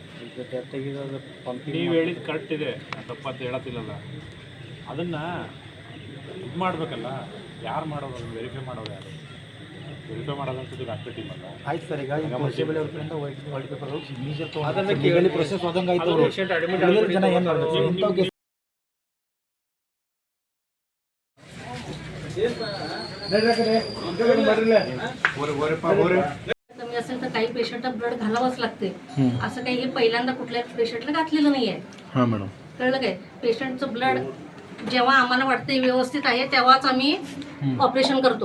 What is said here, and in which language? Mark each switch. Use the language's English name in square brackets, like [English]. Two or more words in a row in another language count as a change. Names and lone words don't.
[Kannada] ನೀವು ಹೇಳಿದ್ದು ಕರೆಕ್ಟ್ ಇದೆ, ತಪ್ಪಂತ ಹೇಳತ್ತಿಲ್ಲಲ್ಲ. ಅದನ್ನು ಇದು ಮಾಡಬೇಕಲ್ಲ, ಯಾರು ಮಾಡೋದು, ಅದನ್ನು ವೆರಿಫೈ ಮಾಡೋದು ಯಾರು? ವೆರಿಫೈ ಮಾಡೋದಂಥದ್ದು ಡಾಕ್ಟರ್ ಟೀಮ್ ಅಲ್ಲ. ಆಯ್ತು ಸರ್, ಈಗ ಕಾನ್ಸ್ಟೇಬಲ್ ಅವ್ರ ಕಡೆಯಿಂದ ವೈಟ್ ಪೇಪರ್ ಸಿಗ್ನೇಚರ್ ತೊಗೊಂಡು ಪ್ರೊಸೆಸ್ ಹೋದಂಗೆ ಆಯ್ತು. ಜನ ಏನು ಮಾಡಬೇಕು ಇಂಥವ್ಗೆ [Marathi] कमी असेल तर काही पेशंटला ब्लड घालावंच लागते. असं काही हे पहिल्यांदा कुठल्या पेशंटला घातलेलं नाहीये. हां मॅडम, कळलं काय? पेशंटचं ब्लड जेव्हा आम्हाला वाटते व्यवस्थित आहे तेव्हाच आम्ही ऑपरेशन करतो.